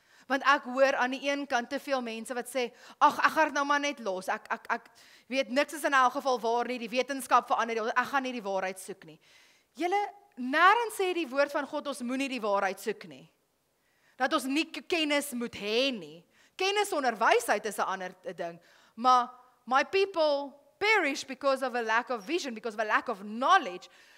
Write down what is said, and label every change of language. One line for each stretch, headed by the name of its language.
Afrikaans: Want ek hoor aan die een kant te veel mense wat sê, ag, ek gaan dit nou maar net los. Ek weet niks is in elk geval waar nie, die wetenskap verander, ek gaan nie die waarheid soek nie. Julle, nêrens sê die woord van God ons moenie die waarheid soek nie. Dat ons nie kennis moet hê nie. Kennis sonder wysheid is 'n ander ding, maar
English: my people perish because of a lack of vision, because of a lack of knowledge.